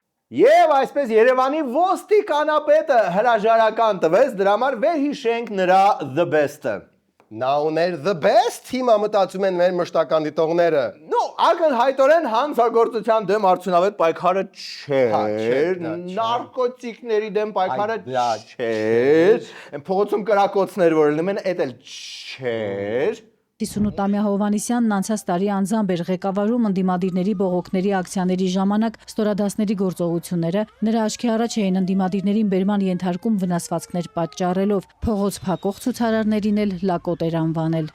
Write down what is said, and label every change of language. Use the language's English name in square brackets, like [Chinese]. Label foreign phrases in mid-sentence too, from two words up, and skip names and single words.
[Armenian] Եվ այսպես Երևանի ոստիկանապետը հրաժարական տվեց, դրա համար վերհիշենք նրա [English] the best- [Armenian] ը։ Նա ուներ [English] the best, [Armenian] հիմա մտածում են մեր մշտական դիտողները։ Ну, ակնհայտորեն հանցագործության դեմ արդյունավետ պայքարը չէր, նարկոտիկների դեմ պայքարը չէր, փողոցում կրակոցներ որ լինում են, էդ էլ չէր։ 58-ամյա Հովհաննիսյանն անցած տարի անձամբ էր ղեկավարում ընդդիմադիրների բողոքների ակցիաների ժամանակ ստորադասների գործողությունները, նրա աչքի առաջ էին ընդդիմադիրներին բերման ենթարկում վնասվածքներ պատճառելով, փողոց փակող ցուցարարներին էլ լակոտ էր անվանել։